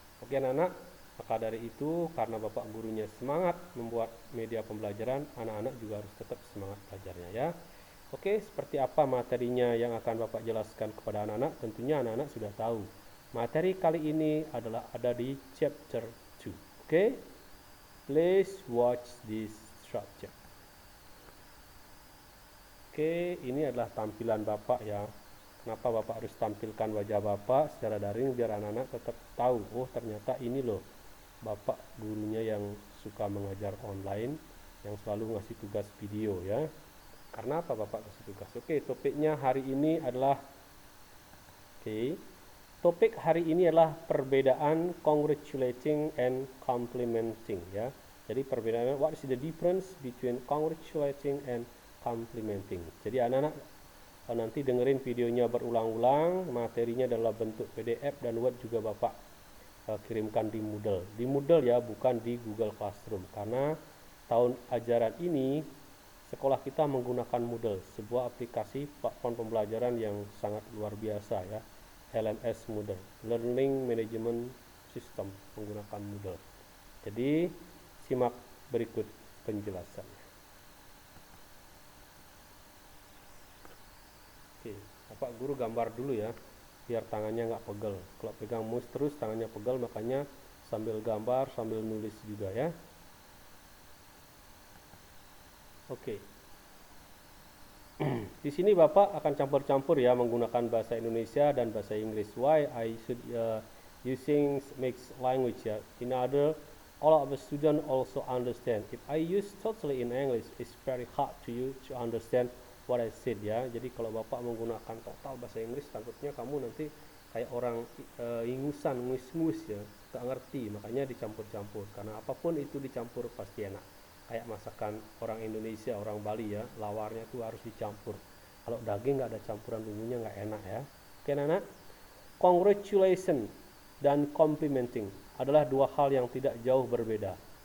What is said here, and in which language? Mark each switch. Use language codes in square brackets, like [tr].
[id] Oke anak-anak, maka dari itu karena Bapak gurunya semangat membuat media pembelajaran, anak-anak juga harus tetap semangat belajarnya ya. Oke, seperti apa materinya yang akan Bapak jelaskan kepada anak-anak? Tentunya anak-anak sudah tahu. Materi kali ini adalah ada di chapter 2. Oke? [en] Please watch this structure. [id] Oke, ini adalah tampilan Bapak ya. Kenapa Bapak harus tampilkan wajah Bapak secara daring biar anak-anak tetap tahu, oh ternyata ini loh Bapak gurunya yang suka mengajar online, yang selalu ngasih tugas video ya. Karena apa Bapak kasih tugas? Oke, topiknya hari ini adalah topik hari ini adalah perbedaan congratulating and complimenting ya. Jadi perbedaan, [en] what is the difference between congratulating and complimenting. [id] Jadi anak-anak nanti dengerin videonya berulang-ulang, materinya dalam bentuk PDF dan Word juga Bapak kirimkan di Moodle. Di Moodle ya, bukan di Google Classroom. Karena tahun ajaran ini sekolah kita menggunakan Moodle, sebuah aplikasi platform pembelajaran yang sangat luar biasa ya. LMS Moodle, Learning Management System, menggunakan Moodle. Jadi simak berikut penjelasannya. Oke, Bapak guru gambar dulu ya, biar tangannya nggak pegel. Kalau pegang mouse terus tangannya pegel, makanya sambil gambar sambil nulis juga ya. Oke. Di sini Bapak akan campur-campur ya menggunakan bahasa Indonesia dan bahasa Inggris. [en] Why I should using mixed language ya. In other, all of the student also understand. If I use totally in English, it's very hard to you to understand what I said ya. [id] Jadi kalau Bapak menggunakan total bahasa Inggris, takutnya kamu nanti kayak orang ingusan, ngus-ngus ya, gak ngerti. Makanya dicampur-campur. Karena apapun itu dicampur pasti enak. Kayak masakan orang Indonesia, orang Bali ya, lawarnya tuh harus dicampur. Kalau daging nggak ada campuran bumbunya nggak enak ya. Oke anak, congratulation dan complimenting adalah dua hal yang tidak jauh berbeda.